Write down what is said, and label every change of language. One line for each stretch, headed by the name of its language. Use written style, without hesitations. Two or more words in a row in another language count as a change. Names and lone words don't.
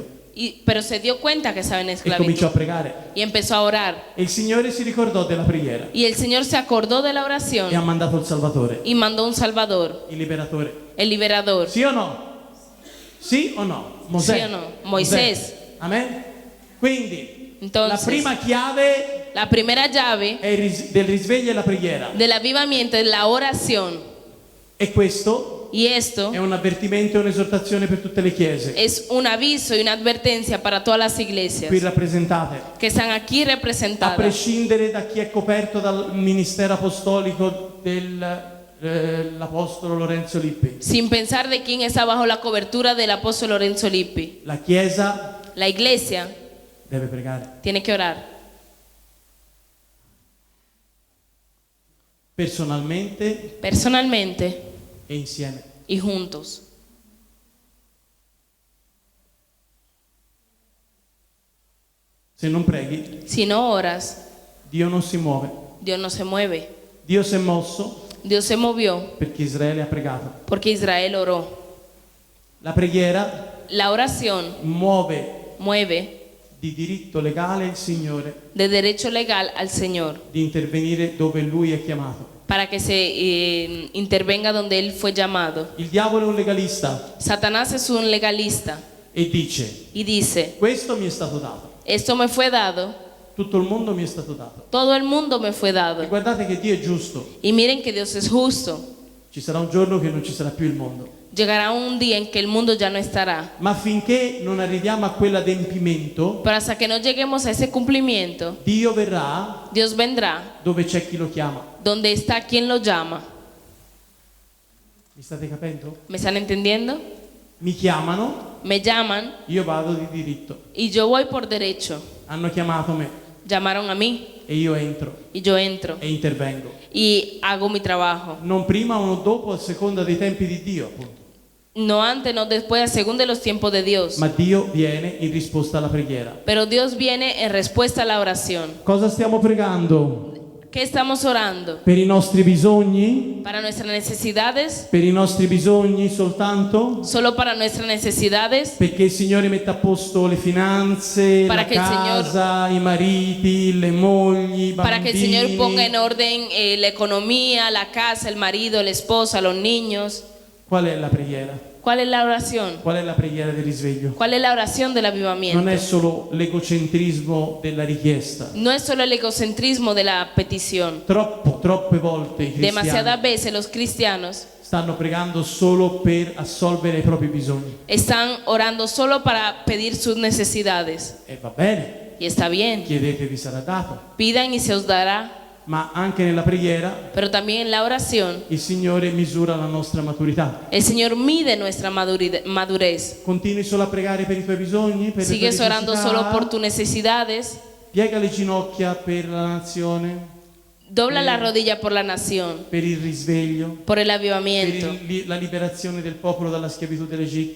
Spanish: pero se dio cuenta que estaba en
Italian: e cominciò a
Spanish: esclavitud
Italian: pregare.
Spanish: y empezó a orar.
Italian: E il Signore si ricordò della preghiera
Spanish: Y el Señor se acordó de la
Italian: e ha
Spanish: oración
Italian: mandato il Salvatore,
Spanish: y mandó un Salvador,
Italian: il liberatore.
Spanish: el liberador.
Italian: Sì o no? Sì o no? Mosè. Sì o no? Moisés. Amen? Quindi
Spanish: Entonces,
Italian: la prima chiave
Spanish: la primera llave
Italian: è del risveglio è la preghiera.
Spanish: del avivamiento es la oración.
Italian: E questo
Spanish: Y esto
Italian: è un avvertimento e un'esortazione per tutte le chiese
Spanish: es un aviso y una advertencia para todas las iglesias
Italian: qui rappresentate,
Spanish: que están aquí
Italian: a
Spanish: representadas,
Italian: prescindere da chi è coperto dal ministero apostolico dell'apostolo Lorenzo Lippi.
Spanish: sin pensar de quién está bajo la cobertura del apóstol Lorenzo Lippi.
Italian: La Chiesa
Spanish: La iglesia
Italian: deve pregare.
Spanish: tiene que orar
Italian: Personalmente
Spanish: personalmente
Italian: e insieme.
Spanish: y juntos.
Italian: Se non preghi,
Spanish: Si no oras,
Italian: Dio non si muove.
Spanish: Dios no se mueve.
Italian: Dio si è mosso
Spanish: Dios se movió
Italian: perché Israele ha pregato.
Spanish: porque Israel oró.
Italian: La preghiera
Spanish: La oración
Italian: muove
Spanish: mueve
Italian: di diritto legale il Signore
Spanish: de derecho legal al Señor
Italian: di intervenire dove Lui è chiamato.
Spanish: para que se intervenga donde él fue llamado.
Italian: Il diavolo è un legalista
Spanish: Satanás es un legalista
Italian: e dice:
Spanish: y dice,
Italian: questo mi è stato dato,
Spanish: esto me fue dado,
Italian: tutto il mondo mi è stato dato.
Spanish: todo el mundo me fue
Italian: E
Spanish: dado.
Italian: guardate che Dio è giusto,
Spanish: Y miren que Dios es justo.
Italian: ci sarà un giorno che non ci sarà più il mondo.
Spanish: Llegará un día en que el mundo ya no estará.
Italian: Ma finché non arriviamo a quell'adempimento,
Spanish: Pero hasta que no lleguemos a ese cumplimiento,
Italian: Dio verrà
Spanish: Dios vendrá
Italian: dove c'è chi lo chiama.
Spanish: donde está quien lo llama.
Italian: Mi state capendo?
Spanish: ¿Me están entendiendo?
Italian: Mi chiamano,
Spanish: Me llaman
Italian: io vado di diritto.
Spanish: y yo voy por derecho.
Italian: Hanno chiamato me
Spanish: Llamaron a mí
Italian: e io entro
Spanish: y yo entro
Italian: e intervengo.
Spanish: y hago mi trabajo.
Italian: Non prima o non dopo, a seconda dei tempi di Dio, appunto.
Spanish: No antes, no después, según de los tiempos de Dios.
Italian: Ma Dio viene in risposta alla preghiera.
Spanish: Pero Dios viene en respuesta a la oración.
Italian: Cosa stiamo pregando?
Spanish: ¿Qué estamos orando?
Italian: Per i nostri bisogni?
Spanish: ¿Para nuestras necesidades?
Italian: Per i nostri bisogni soltanto?
Spanish: ¿Solo para nuestras necesidades?
Italian: Perché il Signore metta a posto le finanze,
Spanish: Para la
Italian: che il Signor- casa, i mariti, le mogli, i
Spanish: Para que el Señor ponga en
Italian: bambini.
Spanish: orden la economía, la casa, el marido, la esposa, los niños.
Italian: Qual è la preghiera?
Spanish: ¿Cuál es la oración?
Italian: Qual è la preghiera del risveglio?
Spanish: ¿Cuál es la oración del avivamiento?
Italian: Non è solo l'egocentrismo della richiesta.
Spanish: No es solo el egocentrismo de la petición.
Italian: Troppe volte i
Spanish: Demasiadas
Italian: cristiani
Spanish: veces los cristianos
Italian: stanno pregando solo per assolvere i propri bisogni.
Spanish: están orando solo para pedir sus necesidades.
Italian: E va bene,
Spanish: Y está bien.
Italian: chiedete vi sarà dato.
Spanish: Pidan y se os dará.
Italian: Ma anche nella preghiera
Spanish: Pero también en la oración,
Italian: il Signore misura la nostra maturità.
Spanish: el Señor mide nuestra madurez.
Italian: Continui solo a pregare per i tuoi bisogni, per
Spanish: Sigues
Italian: le tue
Spanish: orando
Italian: necessità.
Spanish: solo por tus necesidades.
Italian: Piega le ginocchia per la nazione,
Spanish: Dobla la rodilla por la nación,
Italian: per il risveglio,
Spanish: por el
Italian: per
Spanish: avivamiento,
Italian: la liberazione del popolo dalla schiavitù dell'Egitto.